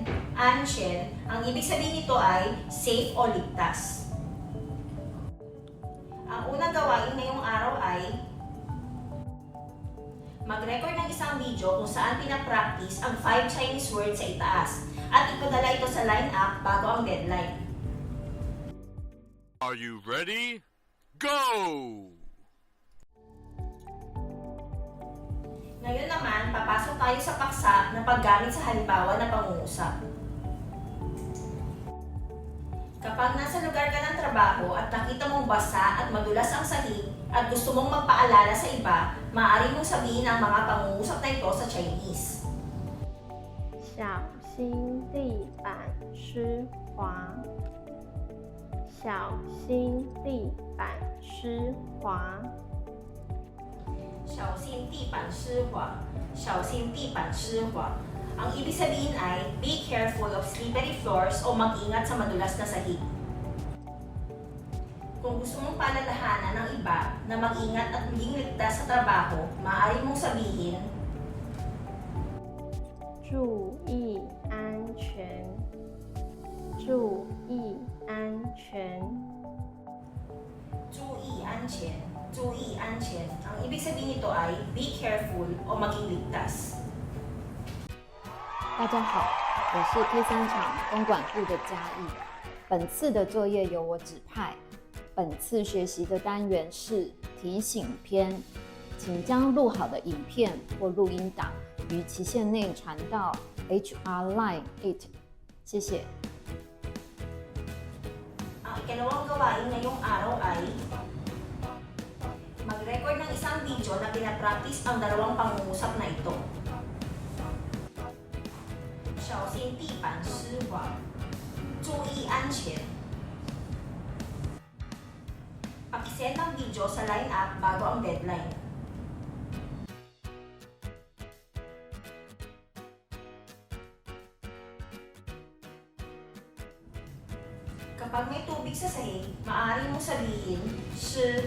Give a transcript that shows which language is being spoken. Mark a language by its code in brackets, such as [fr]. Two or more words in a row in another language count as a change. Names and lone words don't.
[tl] Ang ibig sabihin nito ay safe o ligtas. Ang unang gawain ngayong araw ay mag-record ng isang video kung saan pinapractice ang 5 [en] Chinese words [tl] sa itaas at ipadala ito sa line up bago ang deadline. [en] Are you ready? Go! [tl] Ngayon naman, papasok tayo sa paksa na paggamit sa halimbawa na pangungusap. Kapag nasa lugar ka ng trabaho at nakita mong basa at madulas ang sahig at gusto mong magpaalala sa iba, maaari mong sabihin ang mga pangungusap na ito sa Chinese. [zh] 小心地板湿滑小心地板湿滑小心地板湿滑. [tl] Ang ibig sabihin ay [en] be careful of slippery floors [tl] o mag-ingat sa madulas na sahig. Kung gusto mong paalalahanan ng iba na mag-ingat at maging ligtas sa trabaho, maaari mong sabihin, [zh] 注意安全注意安全注意安全. [tl] Ang ibig sabihin nito ay [en] be careful [tl] o maging ligtas. [zh] 大家好，我是 K3 厂公管部的嘉义。本次的作业由我指派。本次学习的单元是提醒篇，请将录好的影片或录音档于期限内传到 HR Line 8。谢谢。 [tl] Ang ikalawang gawain ngayong araw ay mag-record ng isang video na pinapractice ang dalawang pangungusap na ito. [zh] 小心地板湿滑注意安全 [tl] Pakisend ang video sa [en] line up [tl] bago ang deadline. Kapag may tubig sa sahig, maaari mong sabihin, shi.